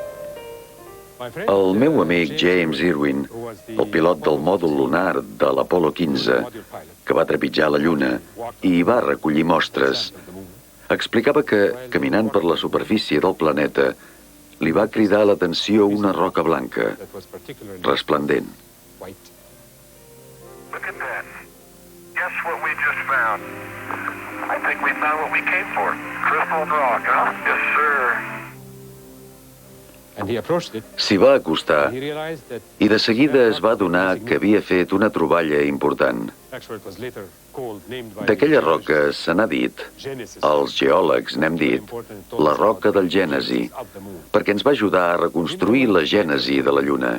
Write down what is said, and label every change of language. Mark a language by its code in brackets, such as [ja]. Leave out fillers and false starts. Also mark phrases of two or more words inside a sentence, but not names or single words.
[ca] El meu amic James Irwin, el pilot del mòdul lunar de l'Apollo 15, que va trepitjar la Lluna i va recollir mostres, explicava que, caminant per la superfície del planeta, li va cridar l'atenció una roca blanca, resplendent. [en] Look at that. Guess what we just found? I think we found what we came for. Crystal rock, huh? Yes, sir. [ca] S'hi va acostar i de seguida es va adonar que havia fet una troballa important. D'aquella roca se n'ha dit, els geòlegs n'hem dit, la roca del Gènesi, perquè ens va ajudar a reconstruir la gènesi de la Lluna.